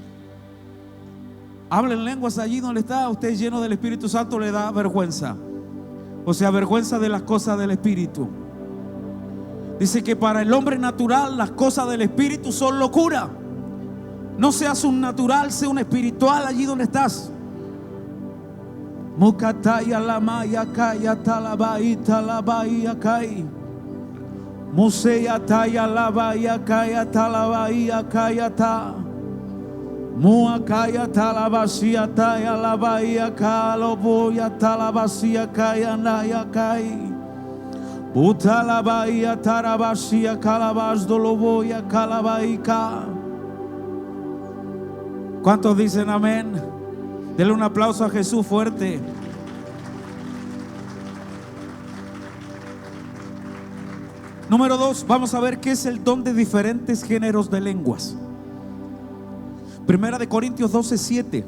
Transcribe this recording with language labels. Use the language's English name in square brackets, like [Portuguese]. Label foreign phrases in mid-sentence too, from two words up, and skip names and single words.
[Spanish] Hablen lenguas allí donde está. Usted lleno del Espíritu Santo le da vergüenza. O sea, vergüenza de las cosas del Espíritu. Dice que para el hombre natural las cosas del Espíritu son locura. No seas un natural, sea un espiritual allí donde estás. Mukataya lamaya kaya talabaita labaya kai. Museya taya labaya kaya talabaya kaya ta. Muakaya talabasia taya labaya kaloboya talabasia kaya naya kai. Utalabaya tarabasia kalabas doloboya kalabaika. ¿Cuántos dicen amén? Denle un aplauso a Jesús fuerte. Número 2, vamos a ver qué es el don de diferentes géneros de lenguas. Primera de Corintios 12:7.